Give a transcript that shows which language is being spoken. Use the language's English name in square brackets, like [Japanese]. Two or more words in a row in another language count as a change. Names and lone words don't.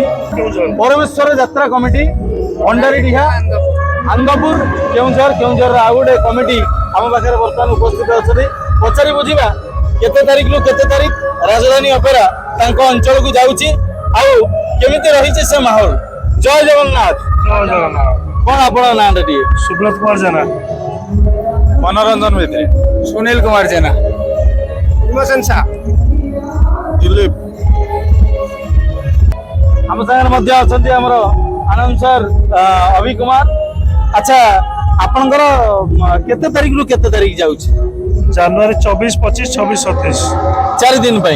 [Odia] ପରମେଶ୍ୱର ଯାତ୍ରା କମିଟି ଭଣ୍ଡାରୀଡିହା ଆନ୍ଦପୁର କେଉଁଝର ଆଉ ଗୋଟେ କମିଟି ଆମ ପାଖରେ ବର୍ତ୍ତମାନ ଉପସ୍ଥିତ ଅଛନ୍ତି। ପଚାରି ବୁଝିବା କେତେ ତାରିଖରୁ କେତେ ତାରିଖ ରାଜଧାନୀ ଅପେରା ତାଙ୍କ ଅଞ୍ଚଳକୁ ଯାଉଛି ଆଉ କେମିତି ରହିଛି ସେ ମାହୋଲ। ଜୟ ଜଗନ୍ନାଥ। କଣ ଆପଣଙ୍କ ନାଁଟା ଟିକେ? सुब्रत कुमार जेना, ମନୋରଞ୍ଜନ ଭିତରେ सुनील कुमार जेना, विमोचन शाह, ଦିଲ୍ଲୀପ ଆମ ସାଙ୍ଗରେ ମଧ୍ୟ ଅଛନ୍ତି ଆମର ଆନାଉନ୍ସର ଅଭି କୁମାର। ଆଚ୍ଛା ଆପଣଙ୍କର କେତେ ତାରିଖରୁ କେତେ ତାରିଖ ଯାଉଛି? जनवरी 24, 25, 26, 27 4 ଦିନ ପାଇଁ।